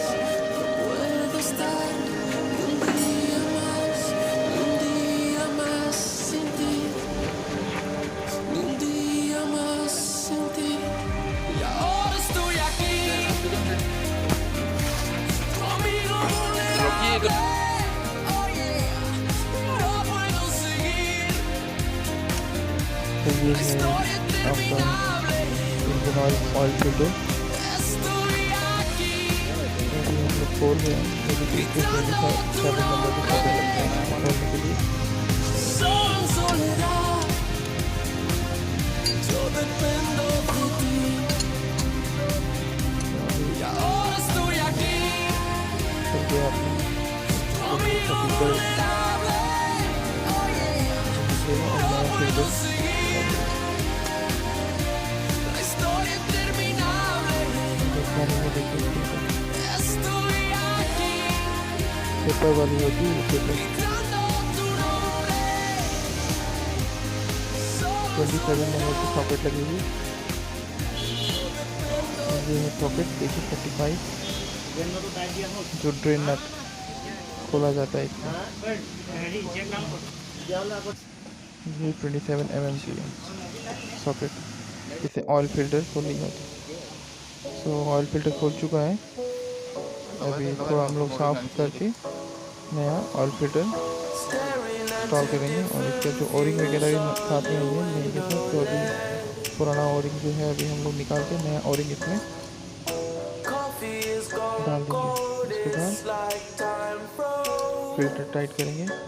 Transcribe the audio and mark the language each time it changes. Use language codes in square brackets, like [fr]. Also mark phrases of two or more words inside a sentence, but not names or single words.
[es] No puedo estar ni un día más sin ti, ni un día más sin ti. Y ahora estoy aquí, tu amigo vulnerable. Oh yeah, no puedo seguir la historia interminable. [en] oil filter [es] Estoy aquí, [hi] हम लोग खोल रहे हैं [es] gritando tu [hi] 7 नंबर के [es] nombre, [hi] खोलने के लिए [es] solo en soledad. Yo dependo de ti. Y ahora estoy aquí, [hi] फिर गया आपने [es] tu amigo vulnerable. Oh yeah, no puedo seguir la historia interminable. [hi] खाने में देखिए [es] Estoy aquí, [hi] पेपर वाली होती है पेपर [es] gritando tu nombre, solo [hi] 27 नंबर की पॉकेट लगी हुई ये है पॉकेट देखिए 35 जो [en] drain nut [hi] खोला जाता है इसमें ये 27 mm की है सॉकेट इसे [en] oil filter [hi] खोलनी होती सो [en] oil filter [hi] खोल चुका है अभी थोड़ा हम लोग साफ करके नया [en] oil filter install [hi] करेंगे और इसका जो ओरिंग वगैरह भी साथ में नहीं है नहीं के साथ तो अभी पुराना ओरिंग जो है अभी हम लोग निकाल के नया ओरिंग इसमें डाल देंगे इसके बाद [en] filter tight [hi] करेंगे